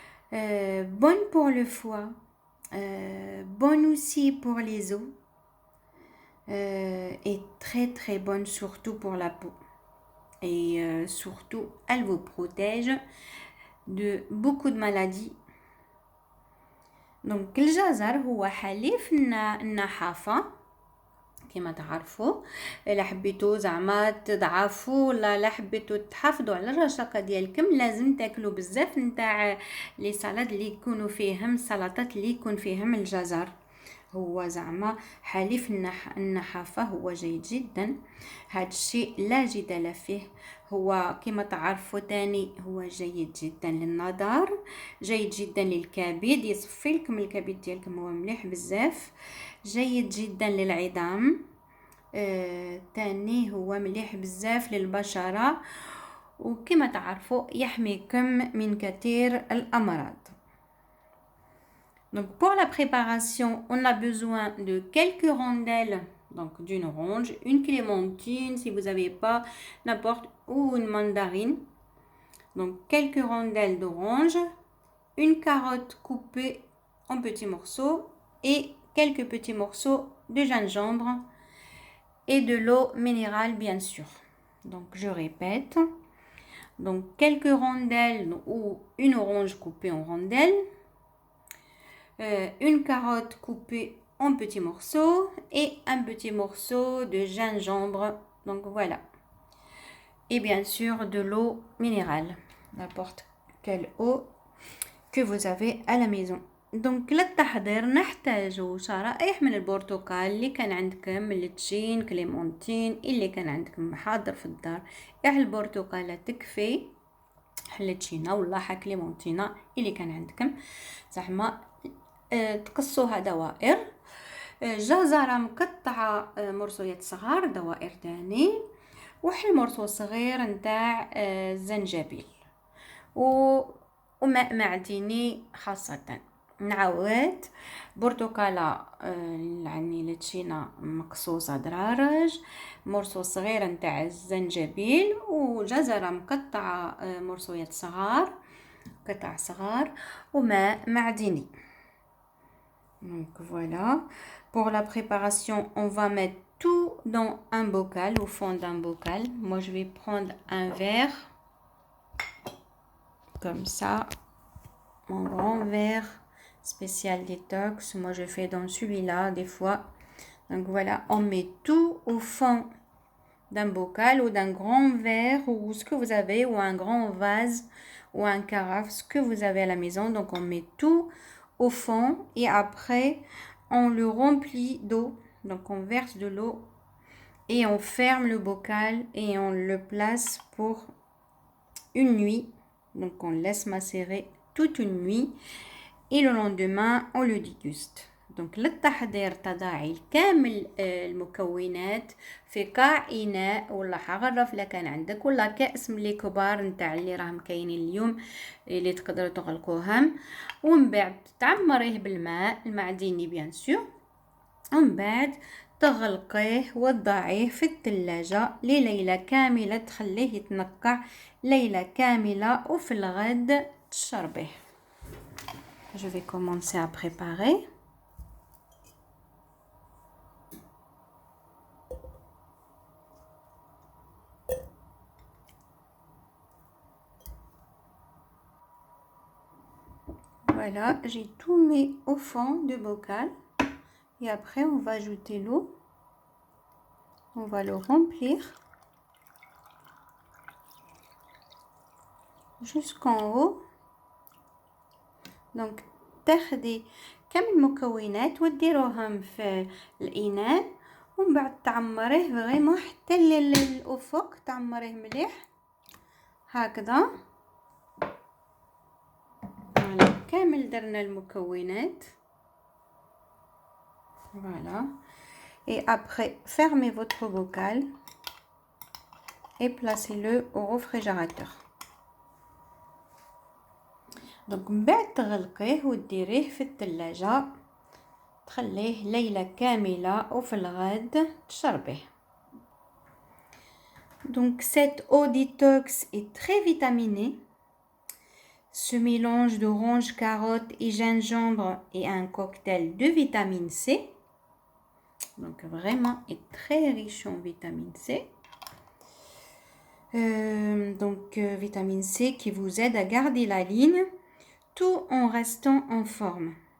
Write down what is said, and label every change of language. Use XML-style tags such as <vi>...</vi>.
<fr>Bonne pour le foie. Bonne aussi pour les os. Et très très bonne surtout pour la peau. Et surtout, elle vous protège de beaucoup de maladies.</fr> <ar>Donc الجزر هو حليف النحافة كما تعرفوا. لا حبيتوا زعما تضعفوا ولا لا حبيتوا تحافظوا على الرشاقه ديالكم، لازم تاكلوا بزاف نتاع لي سالاد اللي يكونوا فيهم السلطات اللي يكون فيهم الجزر. هو زعما حليف النحافة، هو جيد جدا. هذا الشيء لا جدال فيه. هو كما تعرفوا تاني هو جيد جدا للنظر، جيد جدا للكبد، يصفي لكم الكبد ديالكم، هو مليح بزاف. جيد جدا للعظام. تاني هو مليح بزاف للبشرة، وكما تعرفوا يحميكم من كثير الأمراض.</ar> <fr>Donc pour la préparation, on a besoin de quelques rondelles, donc d'une orange, une clémentine si vous n'avez pas n'importe, ou une mandarine. Donc quelques rondelles d'orange, une carotte coupée en petits morceaux et quelques petits morceaux de gingembre et de l'eau minérale bien sûr. Donc je répète. Donc quelques rondelles ou une orange coupée en rondelles. Une carotte coupée en petits morceaux et un petit morceau de gingembre. Donc voilà. Et bien sûr de l'eau minérale, n'importe quelle eau que vous avez à la maison.</fr> <ar>دونك للتحضير نحتاج شرائح من البرتقال اللي كان عندكم، التشين، كليمونتين اللي كان عندكم حاضر في الدار. البرتقالة تكفي، التشينة ولا كليمونتينة اللي كان عندكم زعما تقصوها دوائر. جزرة مقطعة مرصويات صغار دوائر تاني، وحل مرصو صغير نتاع الزنجبيل وماء معدني خاصة. نعاود برتقالة يعني لتشينا مقصوصة درارج، مرصو صغير نتاع الزنجبيل، وجزرة مقطعة مرصويات صغار قطع صغار، وماء معدني.</ar> <fr>Donc voilà, pour la préparation, on va mettre tout dans un bocal, au fond d'un bocal. Moi, je vais prendre un verre, comme ça, mon grand verre spécial détox. Moi, je fais dans celui-là des fois. Donc voilà, on met tout au fond d'un bocal ou d'un grand verre ou ce que vous avez, ou un grand vase ou un carafe, ce que vous avez à la maison. Donc on met tout au fond et après on le remplit d'eau. Donc on verse de l'eau et on ferme le bocal et on le place pour une nuit. Donc on laisse macérer toute une nuit et le lendemain on le déguste.</fr> <ar>دونك للتحضير تضعي الكامل المكونات في قاع إناء ولا حغرف لا كان عندك ولا كأس ملي كبار نتاع اللي راهم كاينين اليوم اللي تقدروا تغلقوهم ومن بعد تعمريه بالماء المعدني بيان سور ومن بعد تغلقيه وتضعيه في الثلاجة لليلة كاملة تخليه يتنقع ليلة كاملة وفي الغد تشربيه.</ar> <fr>Je vais commencer à préparer. Voilà, j'ai tout mis au fond du bocal et après on va ajouter l'eau. On va le remplir jusqu'en haut.</fr> <ar>Donc تاخدي كامل المكونات وتديروهم في الإناء ومن بعد تعمريه فريمون حتى الأفق تعمريه مليح هكذا. كامل درنا المكونات.</ar> <fr>Voilà. Et après, fermez votre bocal et placez-le au réfrigérateur.</fr> <ar>Donc من بعد تغلقيه وديريه في الثلاجة تخليه ليلة كاملة وفي الغد تشربيه.</ar> <fr>Donc cette eau détox est très vitaminée. Ce mélange d'orange, carotte et gingembre est un cocktail de vitamine C. Donc vraiment est très riche en vitamine C. Vitamine C qui vous aide à garder la ligne tout en restant en forme.</fr>